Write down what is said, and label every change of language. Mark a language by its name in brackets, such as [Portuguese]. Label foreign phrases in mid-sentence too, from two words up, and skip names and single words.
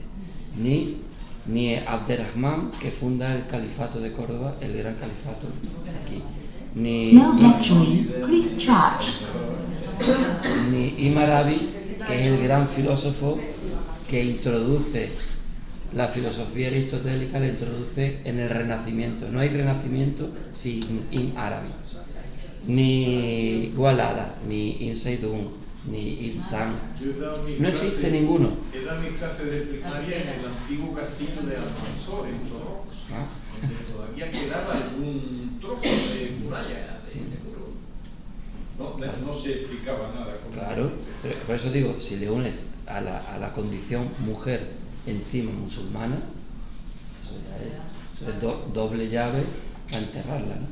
[Spanish] Ni Abderrahmán, que funda el califato de Córdoba, el gran califato aquí, ni Ibn Arabi, que es el gran filósofo que introduce la filosofía aristotélica, la introduce en el Renacimiento. No hay Renacimiento sin Ibn Arabi, ni Walada, ni Ibn Saidun, ni Ilsan. Yo he dado mis No clases- existe ninguno. He dado mis clases de primaria en el antiguo castillo de Almanzor, en Torrox, donde todavía quedaba algún trozo de muralla, de muro. No se explicaba nada. Claro, pero por eso digo, si le unes a la condición mujer encima musulmana, eso ya es doble llave para enterrarla, ¿no?